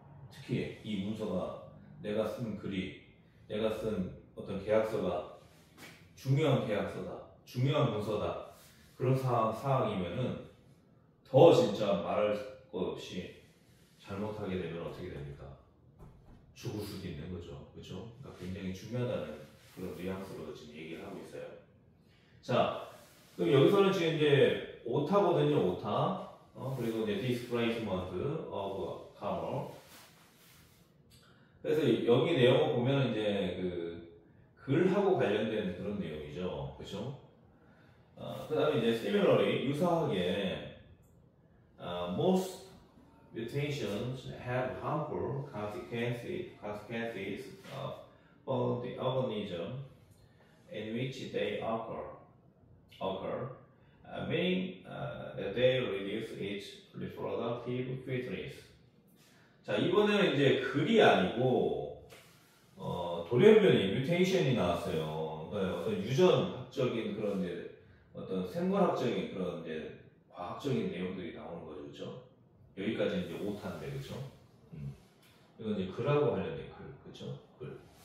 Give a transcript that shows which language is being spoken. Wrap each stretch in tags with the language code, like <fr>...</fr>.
<ko>특히 이 문서가 내가 쓴 글이 내가 쓴 어떤 계약서가 중요한 계약서다, 중요한 문서다 그런 사항이면은 더 진짜 말할 것 없이 잘못하게 되면 어떻게 됩니까? 죽을 수도 있는 거죠, 그렇죠? 그러니까 굉장히 중요하다는 그런 뉘앙스로 지금 얘기를 하고 있어요. 자, 그럼 여기서는 지금 이제 오타거든요, 오타. 그리고 이제</ko> <en>displacement of color.</en> <ko>그래서 여기 내용을 보면 이제 그 글하고 관련된 그런 내용이죠, 그렇죠? 그다음에 이제</ko> <en>similarly 유사하게 most mutations have harmful consequences for the organism in which they occur, meaning that they reduce its reproductive fitness.</en> <ko>자, 이번에는 이제 글이 아니고 돌연변이, 뮤테이션이 나왔어요. 그러니까 어떤 유전학적인 그런 이제 어떤 생물학적인 그런 이제 과학적인 내용들이 나오는 거죠, 그렇죠? 여기까지 이제 오타인데, 그렇죠? 이건 이제 글하고 관련된 글, 그렇죠? 글.</ko>